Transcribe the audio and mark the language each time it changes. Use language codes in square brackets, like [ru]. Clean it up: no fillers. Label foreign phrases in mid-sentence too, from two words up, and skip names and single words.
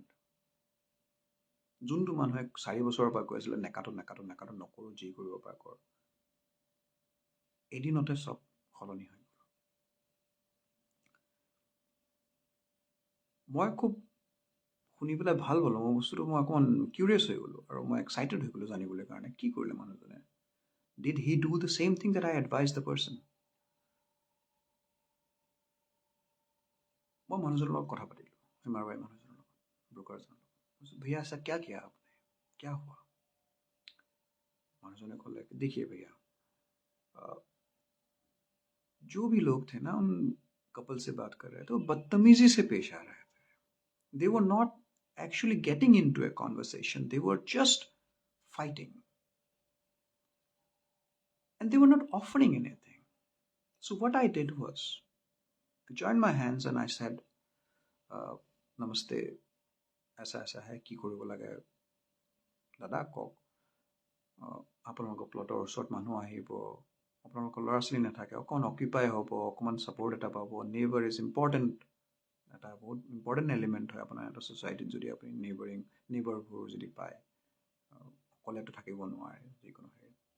[as] যোনটো মানুহে 4 বছৰৰ পৰা কৈ আছিলে নেকাটো নকৰোঁ, যি কৰিব পাৰ কৰ, এদিনতে চব সলনি হৈ গ'ল। মই খুব শুনি পেলাই ভাল পালোঁ। মই অকণমান কিউৰিয়াছ হৈ গ'লোঁ আৰু মই এক্সাইটেড হৈ গ'লোঁ জানিবলৈ কাৰণে কি কৰিলে মানুহজনে। [en] Did he do the same thing that I advise the person? [as] মই মানুহজনৰ লগত কথা পাতিলোঁ, সেই মাৰৱাৰী মানুহজনৰ লগত, ব্ৰকাৰজনৰ লগত। [hi] भैया ऐसा क्या किया आपने, क्या हुआ? [as] মানুহজনে ক'লে [hi] देखिए भैया, जो भी लोग थे ना उन कपल से बात कर रहे थे, वो बदतमीजी से पेश आ रहे थे. [en] They were not actually getting into a conversation. They were just fighting. And they were not offering anything. So what I did was to join my hands and I said, [hi] Namaste, ऐसा ऐसा है, [as] কি কৰিব লাগে দাদা কওক, আপোনালোকৰ প্লটৰ ওচৰত মানুহ আহিব, আপোনালোকৰ ল'ৰা ছোৱালী নাথাকে, অকণ অকিউপাই হ'ব, অকণমান ছাপোৰ্ট এটা পাব, [en] neighbour is important, [as] এটা বহুত [en] important element [as] হয় আপোনাৰ এটা ছ'চাইটিত। যদি আপুনি নেইবাৰবোৰ যদি পায়, অকলেতো থাকিব নোৱাৰে যিকোনো হেৰি।